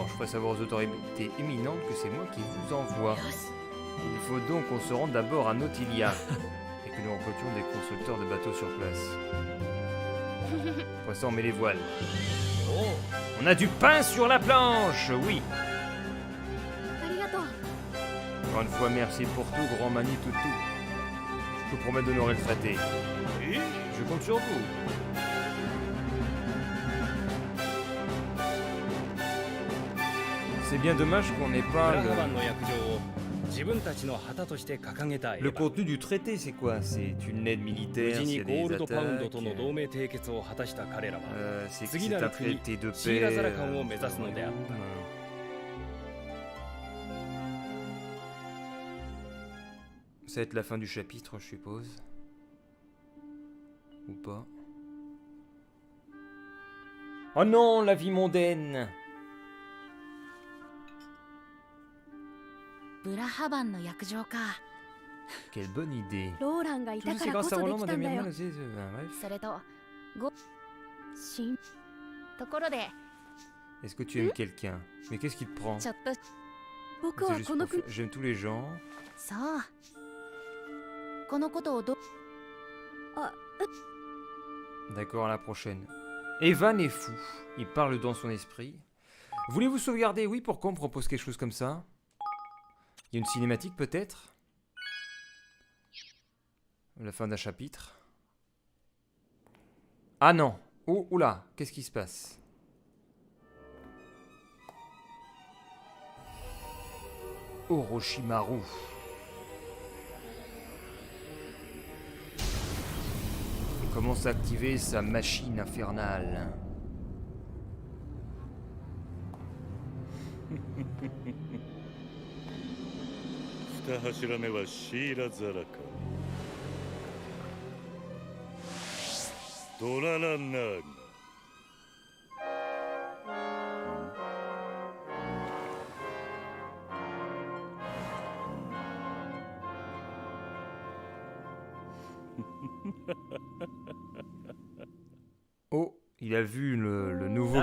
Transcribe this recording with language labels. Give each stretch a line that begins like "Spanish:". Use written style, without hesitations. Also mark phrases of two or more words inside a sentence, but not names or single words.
French: Je ferai savoir aux autorités éminentes que c'est moi qui vous envoie. Il faut donc qu'on se rende d'abord à Nautilia et que nous recrutions des constructeurs de bateaux sur place. Pour ça, on met les voiles. On a du pain sur la planche, oui.
Japanese: ありがとう
French: Encore une fois, merci pour tout, grand Mani Toutou. Je vous promets d'honorer le traité. Je compte sur vous. C'est bien dommage qu'on n'ait pas
Japanese: ブラハバンの約定を自分たちの旗として掲げたエヴ
French: le
Japanese: ァ
French: contenu du traité, c'est quoi? C'est une aide
Japanese: 無
French: militaire,
Japanese: 事
French: s'il
Japanese: に
French: y a
Japanese: ゴー
French: des
Japanese: ルドパウンド
French: attaques.
Japanese: との同盟締結を果たした彼らは
French: C'est que
Japanese: 次
French: c'est
Japanese: な
French: un
Japanese: る国
French: traité de
Japanese: シー
French: paix.
Japanese: ラザラカンを目指すのであった
French: Ça va être la fin du chapitre, je suppose. Ou pas. Oh non, la vie mondaine!
Japanese: ブラハバンの約定か。
French: Quelle bonne idée.
Japanese: ローランがい
French: Tout
Japanese: た
French: ça,
Japanese: か
French: c'est
Japanese: らこ
French: grâce à
Japanese: そで
French: Roland,
Japanese: きた
French: madame
Japanese: んだよ
French: Irma, bref.
Japanese: それとしんところで
French: Est-ce que tu aimes quelqu'un? Mais qu'est-ce qui te prend?
Japanese: ちょっと僕
French: C'est
Japanese: は
French: juste
Japanese: この
French: pour
Japanese: 国
French: faire- J'aime tous les gens.
Japanese: そうこのことを
French: D'accord, à la prochaine. Evan est fou. Il parle dans son esprit. Voulez-vous sauvegarder? Oui, pourquoi on me propose quelque chose comme ça? Il y a une cinématique peut-être? La fin d'un chapitre. Ah non. Oh, oula, qu'est-ce qui se passe? Orochimaru. Il commence à activer sa machine infernale.
Japanese: 二柱目はシーラザラかドララナーガ
French: Oh, il a vu le nouveau